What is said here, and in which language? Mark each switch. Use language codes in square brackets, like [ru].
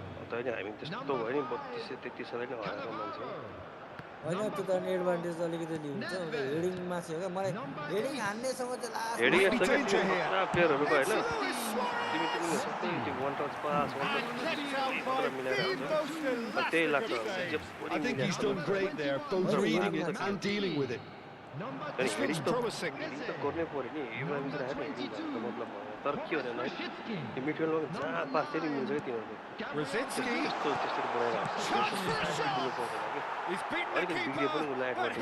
[ne] होइन हामी त्यस्तो भयो नि 32-33 नै हराएको मान्छे होइन त्यो त अनि एडभान्टेज अलिकति लिन्छ हेडिङमा छ क्या मलाई हेडिङ हान्नेसँग चाहिँ लास्ट हेडिङ यस्तो क्या प्लेयरहरुको होइन तिमी सबै त्यो वान टच पास मिलाएर हुन्छ त्यही लाग्छ [en] I think he's done great there, both reading it and dealing with it. [ne] Heading त गर्नै पर्यो नि इब्राहिम चाहिँ हेर्नु मतलब तर के हो भने त्यो मिडफिल्डमा जहाँ पास चाहिँ मिल्छ क्या तिनीहरूको त्यस्तो बनाइरहेको अलिकति बिग्रियो पनि उसलाई